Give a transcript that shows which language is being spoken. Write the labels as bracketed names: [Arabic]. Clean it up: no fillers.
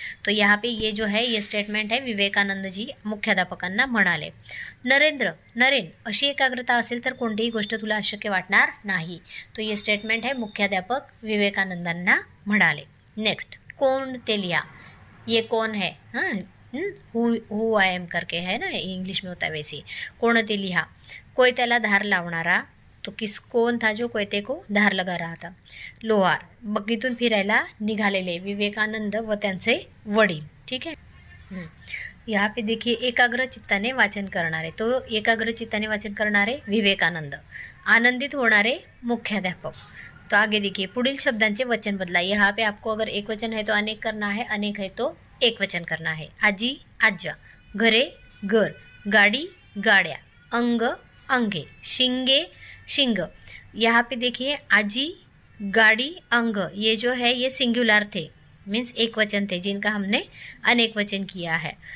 [Hindi] तो यहाँ पे ये जो है ये स्टेटमेंट है, [Marathi] विवेकानंद जी मुख्याध्यापकांना म्हणाले। नरेन, अशी एकाग्रता असेल तर कोणतीही गोष्ट तुला अशक्य वाटणार नाही। [Hindi] तो ये स्टेटमेंट है, [Marathi] मुख्याध्यापक विवेकानंदांना म्हणाले। [Hindi] नेक्स्ट, कौन ते लिया, ये कौन है, [English] who I am [Hindi] करके है ना, इंग्लिश में होता है वैसे। [Marathi] कोण ते लिहा, कोयत्याला धार लावणारा। [Hindi] तो कौन था जो कोयते को धार लगा रहा था, लोहार। [Marathi] बग्गीतून फिरायला निघालेले विवेकानंद व त्यांचे वडील। [Hindi] ठीक है, यहाँ पे देखिए [Marathi] एकाग्र चित्ताने वाचन करणारे, तो एकाग्र चित्ताने वाचन करणारे विवेकानंद, आनंदित होणारे मुख्याध्यापक। [Hindi] तो आगे देखिए [Marathi] पुढील शब्दांचे वचन बदला। [Hindi] यहाँ पे आपको अगर एक वचन है तो अनेक करना है, अनेक है तो एक वचन करना है। [Marathi] आजी आज्जा, घरे घर, गाड़ी गाड्या, अंग अंगे, शिंगे शिंग। [Hindi] यहाँ पे देखिए आजी गाड़ी अंग, ये जो है ये सिंगुलर थे, मीन्स एक वचन थे जिनका हमने अनेक वचन किया है।